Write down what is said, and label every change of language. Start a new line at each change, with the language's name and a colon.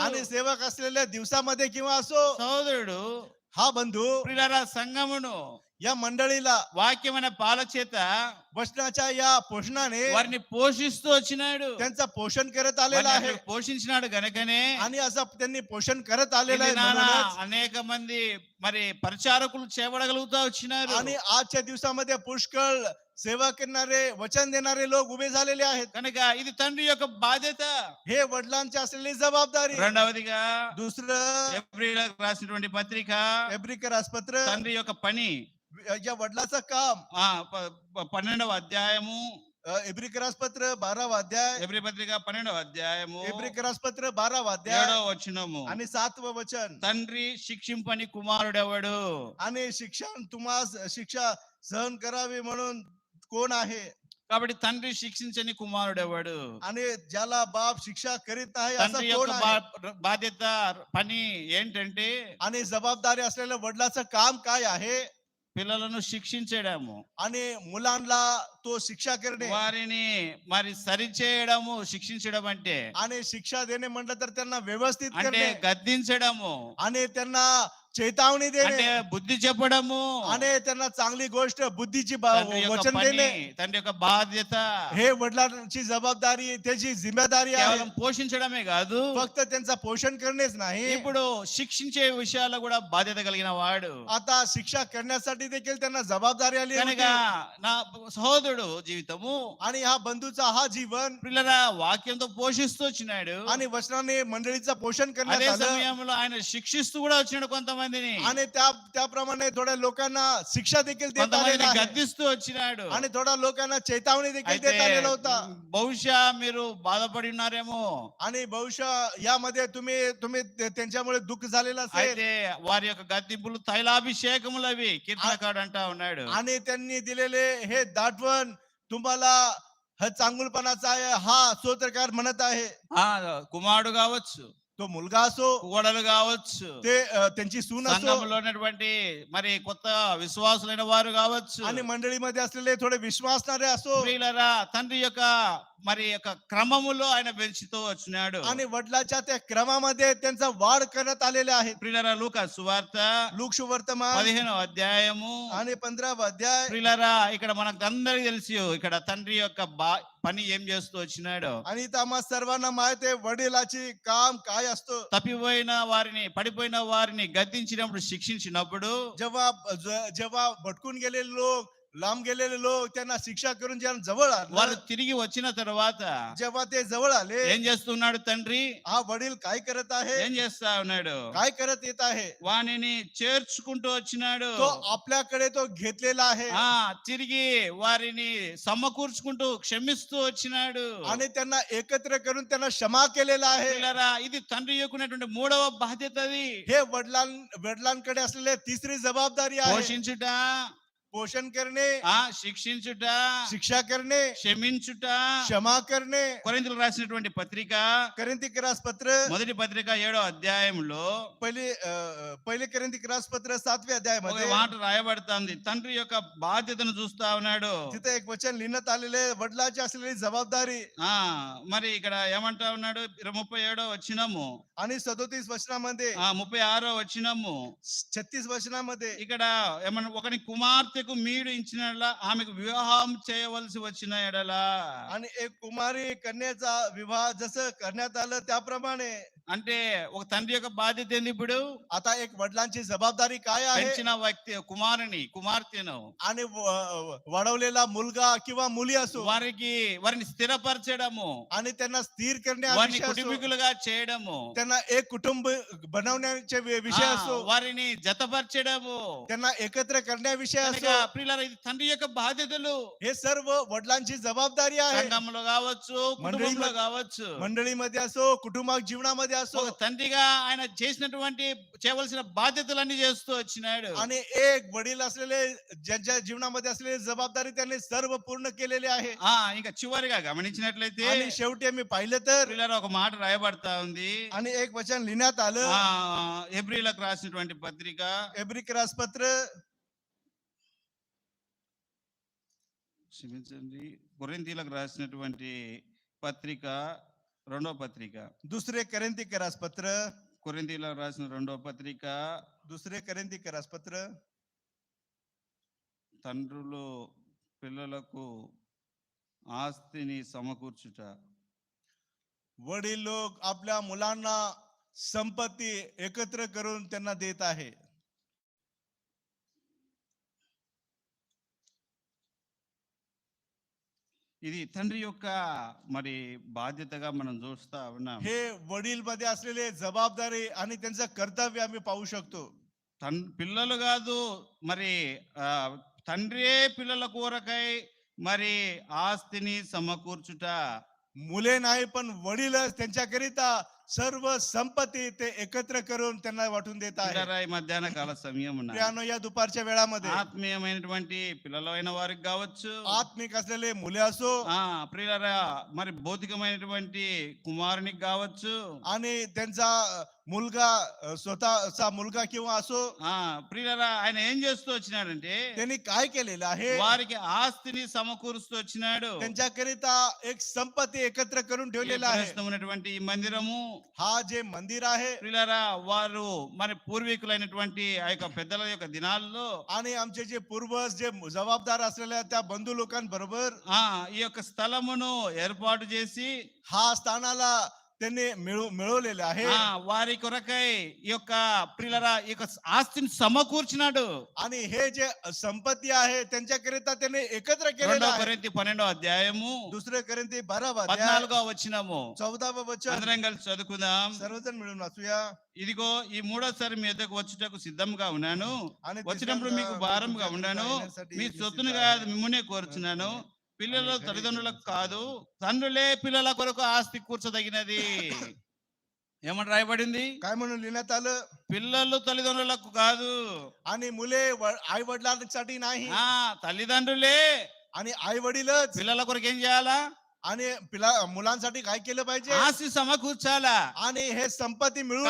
Marathi: आणि सेवक असलेल्या दिवसामध्ये किंवा असो
Telugu: సోదరుడు
Marathi: हा बंधू
Telugu: ప్రియులారా సంఘమును
Marathi: या मंडळीला
Telugu: వాక్యమైన పాల చేత
Marathi: वचनाच्या या पोषणाने
Telugu: వారిని పోషిస్తూ వచ్చినాడు.
Marathi: त्यांचं पोषण करत आलेलं
Telugu: వారిని
Marathi: आहे
Telugu: అట్లా పోషించినాడు గనకనే
Marathi: आणि असं त्यांनी पोषण करत
Telugu: ఈ
Marathi: आलेलं आहे
Telugu: దినాన
Marathi: म्हणूनच.
Telugu: అనేక మంది మరి పరిచారకులు చేయబడగలుగుతా వచ్చినారు.
Marathi: आणि आजच्या दिवसामध्ये पुष्कळ सेवा करणारे वचन देणारे लोक उभे झालेले आहेत
Telugu: కనుక ఇది తండ్రి యొక్క బాధ్యత.
Marathi: हे वडिलांची असलेली जबाबदारी
Telugu: రెండవదిగా
Marathi: दुसरं
Telugu: ఎబ్రీయులకు రాసినటువంటి పత్రిక
Marathi: एब्रिकर आसपत्र
Telugu: తండ్రి యొక్క పని
Marathi: या वडिलाचं काम
Telugu: 12వ అధ్యాయము,
Marathi: एब्रिकर आसपत्र 12वा अध्याय
Telugu: ఎబ్రీ పత్రిక 12వ అధ్యాయము
Marathi: एब्रिकर आसपत्र 12वा अध्याय
Telugu: 7వ వచనము.
Marathi: आणि 7वं वचन
Telugu: తండ్రి శిక్షింపని కుమారుడెవడు?
Marathi: आणि शिक्षा सहन करावी म्हणून कोण आहे
Telugu: కాబట్టి తండ్రి శిక్షించని కుమారుడెవడు?
Marathi: आणि ज्याला बाप शिक्षा करीत नाही असं
Telugu: తండ్రి
Marathi: कोण
Telugu: యొక్క
Marathi: आहे
Telugu: బాధ్యత పని ఏంటంటే
Marathi: आणि जबाबदारी असलेल्या वडिलाचं काम काय आहे
Telugu: పిల్లలను శిక్షించడము,
Marathi: आणि मुलांना तो शिक्षा करणे
Telugu: వారిని మరి సరిచేయడము. శిక్షించడం అంటే
Marathi: आणि शिक्षा देणे म्हटलं तर त्यांना व्यवस्थित
Telugu: అంటే
Marathi: करणे
Telugu: గద్దించడము,
Marathi: आणि त्यांना चेतावणी
Telugu: అంటే
Marathi: देणे
Telugu: బుద్ధి చెప్పడము.
Marathi: आणि त्यांना चांगली गोष्ट बुद्धीची
Telugu: తండ్రి యొక్క
Marathi: वचन
Telugu: పని,
Marathi: देणे
Telugu: తండ్రి యొక్క బాధ్యత
Marathi: हे वडिलांची जबाबदारी त्याची जिम्मेदारी आहे
Telugu: కేవలం పోషించడమే కాదు,
Marathi: फक्त त्यांचं पोषण करणेच नाही
Telugu: ఇప్పుడు శిక్షించే విషయాల్లో కూడా బాధ్యత కలిగిన వాడు.
Marathi: आता शिक्षा करण्यासाठी देखील त्यांना जबाबदारी आली
Telugu: కనుక
Marathi: होती.
Telugu: నా సహోదరుడు జీవితము
Marathi: आणि हा बंधूचा हा जीवन
Telugu: పిల్లల వాక్యంతో పోషిస్తూ వచ్చినాడు.
Marathi: आणि वचनाने मंडळीचं पोषण
Telugu: అదే
Marathi: करण्यात आलं
Telugu: సమయంలో ఆయన శిక్షిస్తూ కూడా వచ్చినాడు కొంతమందిని,
Marathi: आणि त्याप्रमाणे थोड्या लोकांना शिक्षा देखील देत
Telugu: కొంతమందిని
Marathi: आलेला आहे
Telugu: గద్దిస్తూ వచ్చినాడు.
Marathi: आणि थोड्या लोकांना चेतावणी देखील
Telugu: అయితే
Marathi: देत आलेला होता
Telugu: బహుశా మీరు బాధపడి ఉన్నారేమో.
Marathi: आणि बहुशा यामध्ये तुम्ही त्यांच्यामुळे दुःख झालेलं असेल
Telugu: అయితే వారి యొక్క గద్దింపులు తైలాభిషేకములు అవి కీర్తనకాడు అంటా ఉన్నాడు.
Marathi: आणि त्यांनी दिलेले हे दाटवण तुम्हाला हा चांगुलपणाचा आहे हा स्तोत्रकार म्हणत आहे
Telugu: కుమారుడు కావచ్చు,
Marathi: तो मुलगा असो
Telugu: కోడలు కావచ్చు,
Marathi: ते त्यांची सून असो
Telugu: సంఘంలో ఉన్నటువంటి మరి కొత్త విశ్వాసులైన వారు కావచ్చు,
Marathi: आणि मंडळीमध्ये असलेले थोडे विश्वासणारे असो
Telugu: ప్రియులారా తండ్రి యొక్క మరి యొక్క క్రమములో ఆయన పెంచుతూ వచ్చినాడు.
Marathi: आणि वडिलाच्या त्या क्रमामध्ये त्यांचा वाढ करण्यात आलेले आहे
Telugu: ప్రియులారా లూకా సువార్త
Marathi: लूक सुवर्तमान
Telugu: 15వ అధ్యాయము.
Marathi: आणि 15वा अध्याय
Telugu: ప్రియులారా ఇక్కడ మనకు అందరికి తెలుసు ఇక్కడ తండ్రి యొక్క పని ఏం చేస్తూ వచ్చినాడు.
Marathi: आणि इथं आम्हा सर्वांना माहित आहे वडिलाची काम काय असतो
Telugu: తప్పిపోయిన వారిని పడిపోయిన వారిని గద్దించినప్పుడు శిక్షించినప్పుడు
Marathi: जेव्हा भटकून गेलेले लोक लांब गेलेले लोक त्यांना शिक्षा करून जेव्हा जवळ
Telugu: వారు
Marathi: आले
Telugu: తిరిగి వచ్చిన తర్వాత
Marathi: जेव्हा ते जवळ आले
Telugu: ఏం చేస్తున్నాడు తండ్రి?
Marathi: हा वडील काय करत आहे
Telugu: ఏం చేస్తా ఉన్నాడు?
Marathi: काय करत येत आहे
Telugu: వానిని చేర్చుకుంటూ వచ్చినాడు.
Marathi: तो आपल्याकडे तो घेतलेला आहे
Telugu: తిరిగి వారిని సమకూర్చుకుంటూ క్షమిస్తూ వచ్చినాడు.
Marathi: आणि त्यांना एकत्र करून त्यांना क्षमा केलेला आहे
Telugu: పిల్లరా, ఇది తండ్రి యొక్కనటువంటి మూడవ బాధ్యత. అది
Marathi: हे वडिलांकडे असलेले तिसरी जबाबदारी आहे
Telugu: పోషించుట,
Marathi: पोषण करणे
Telugu: శిక్షించుట,
Marathi: शिक्षा करणे
Telugu: క్షమించుట.
Marathi: क्षमा करणे
Telugu: కొరింథీయులకు రాసినటువంటి పత్రిక
Marathi: करिंथिकरास पत्र
Telugu: మొదటి పత్రిక 7వ అధ్యాయంలో
Marathi: पहिले करिंथिकरास पत्र 7व्या
Telugu: ఒక
Marathi: अध्यायामध्ये
Telugu: మాట రాయబడుతుంది. తండ్రి యొక్క బాధ్యతను చూస్తా ఉన్నాడు.
Marathi: तिथे एक वचन लिहिण्यात आलेले वडिलांची असलेली जबाबदारी
Telugu: మరి ఇక్కడ ఏమంటా ఉన్నాడు? 37వ వచనము,
Marathi: आणि 37 वचनामध्ये
Telugu: 36వ వచనము.
Marathi: 36 वचनामध्ये
Telugu: ఇక్కడ ఏమన్నా ఒకని కుమార్తెకు మీడు ఇచ్చినట్లా ఆమెకు వివాహం చేయవలసి వచ్చిన ఎడలా,
Marathi: आणि एक कुमारी कन्याचा विवाह जसं करण्यात आलं त्याप्रमाणे
Telugu: అంటే ఒక తండ్రి యొక్క బాధ్యత ఏంది ఇప్పుడు?
Marathi: आता एक वडिलांची जबाबदारी काय आहे
Telugu: పెంచిన వ్యక్తి కుమార్తెను
Marathi: आणि वाढवलेला मुलगा किंवा मुली असो
Telugu: వారిని స్థిరపరచడము,
Marathi: आणि त्यांना स्थिर
Telugu: వారిని
Marathi: करण्याविषयी असो
Telugu: కుటుంబీకులుగా చేయడము,
Marathi: त्यांना एक कुटुंब बनवण्याचे विषय असो
Telugu: వారిని జతపరచడము.
Marathi: त्यांना एकत्र करण्याविषयी
Telugu: కనుక
Marathi: असो
Telugu: ప్రియులారా, ఇది తండ్రి యొక్క బాధ్యతలు.
Marathi: हे सर्व वडिलांची जबाबदारी आहे
Telugu: సంఘంలో కావచ్చు, కుటుంబంలో కావచ్చు.
Marathi: मंडळीमध्ये असो कुटुंबात जीवनामध्ये असो
Telugu: ఒక తండ్రిగా ఆయన చేసినటువంటి చేయవలసిన బాధ్యతలన్నీ చేస్తూ వచ్చినాడు.
Marathi: आणि एक वडील असलेले ज्यांच्या जीवनामध्ये असलेली जबाबदारी त्यांनी सर्व पूर्ण केलेली आहे.
Telugu: ఇంకా చివరిగా గమనించినట్లయితే
Marathi: आणि शेवटी आम्ही पाहिलं तर
Telugu: పిల్లలు ఒక మాట రాయబడతా ఉంది.
Marathi: आणि एक वचन लिहिण्यात आलं.
Telugu: హెబ్రీలకు రాసినటువంటి పత్రిక
Marathi: एब्रिक राजपत्र
Telugu: క్షమించండి, కొరింథీలకు రాసినటువంటి పత్రిక రెండో పత్రిక,
Marathi: दुसरे करेंती राजपत्र
Telugu: కొరింథీలకు రాసిన రెండో పత్రిక,
Marathi: दुसरे करेंती राजपत्र
Telugu: తండ్రులు పిల్లలకు ఆస్తిని సమకూర్చుట.
Marathi: वडील लोक आपल्या मुलांना संपत्ती एकत्र करून त्यांना देत आहे.
Telugu: ఇది తండ్రి యొక్క మరి బాధ్యతగా మనం చూస్తా ఉన్నాం.
Marathi: हे वडील मध्ये असलेले जबाबदारी आणि त्यांचं कर्तव्य आम्ही पाहू शकतो.
Telugu: పిల్లలు కాదు మరి తండ్రియే పిల్లల కొరకై మరి ఆస్తిని సమకూర్చుట.
Marathi: मुले नाही पण वडीलच त्यांच्याकरिता सर्व संपत्ती ते एकत्र करून त्यांना वाटून देत आहे.
Telugu: పిల్లరా, ఈ మధ్యాహ్న కాల సమయం
Marathi: प्रियानो, या दुपारच्या वेळामध्ये
Telugu: ఆత్మీయమైనటువంటి పిల్లలైన వారికి కావచ్చు,
Marathi: आत्मिक असलेले मुले असो
Telugu: ప్రియులరా మరి భౌతికమైనటువంటి కుమారునికి కావచ్చు,
Marathi: आणि त्यांचा मुलगा स्वतःचा मुलगा किंवा असो,
Telugu: ప్రియులరా ఆయన ఏం చేస్తూ వచ్చినాడంటే
Marathi: त्यांनी काय केलेलं आहे,
Telugu: వారికి ఆస్తిని సమకూరుస్తూ వచ్చినాడు.
Marathi: त्यांच्याकरिता एक संपत्ती एकत्र करून ठेवलेला आहे.
Telugu: ఉన్నటువంటి ఈ మందిరము,
Marathi: हा जे मंदिर आहे,
Telugu: ప్రియులరా వారు మరి పూర్వీకులైనటువంటి ఆ యొక్క పెద్దల యొక్క దినాల్లో
Marathi: आणि आमचे जे पूर्वज जे जबाबदार असलेल्या त्या बंधू लोकांबरोबर
Telugu: ఈ యొక్క స్థలమును ఏర్పాటు చేసి
Marathi: हा स्थानाला त्यांनी मिळवलेले आहे.
Telugu: వారి కొరకై ఈ యొక్క ప్రియులరా ఈ యొక్క ఆస్తిని సమకూర్చినాడు.
Marathi: आणि हे जे संपत्ती आहे त्यांच्याकरिता त्यांनी एकत्र केलेलं
Telugu: రెండో
Marathi: आहे.
Telugu: కొరింథీ 12వ అధ్యాయము
Marathi: दुसरे करिंती 12వ अध्याय
Telugu: 14వ వచనము
Marathi: 14వ वचन
Telugu: అందరం కలిసి చదువుకుందాం.
Marathi: सर्वजण मिळून वाचूया.
Telugu: ఇదిగో ఈ మూడోసారి మీ ఎద్దకు వచ్చుటకు సిద్ధంగా ఉన్నాను,
Marathi: आणि
Telugu: వచ్చినప్పుడు మీకు
Marathi: तिसऱ्यांदा
Telugu: భారంగా
Marathi: तुमच्या
Telugu: ఉన్నాను,
Marathi: येण्यासाठी
Telugu: మీ
Marathi: मी
Telugu: సొత్తును
Marathi: सिद्ध
Telugu: కాదు
Marathi: आहे.
Telugu: మిమ్మునే కోరుచున్నాను. పిల్లలు తల్లిదండ్రులకు కాదు, తండ్రులే పిల్లల కొరకు ఆస్తి కూర్చదగినది. ఏమని రాయబడింది?
Marathi: काय म्हणून लिहिण्यात आलं,
Telugu: పిల్లలు తల్లిదండ్రులకు కాదు,
Marathi: आणि मुले आई वडिलांसाठी नाही,
Telugu: తల్లిదండ్రులే
Marathi: आणि आई वडीलच
Telugu: పిల్లల కొరకు ఏం చేయాలా?
Marathi: आणि मुलांसाठी काय केलं पाहिजे,
Telugu: ఆస్తి సమకూర్చాలా.
Marathi: आणि हे संपत्ती मिळवून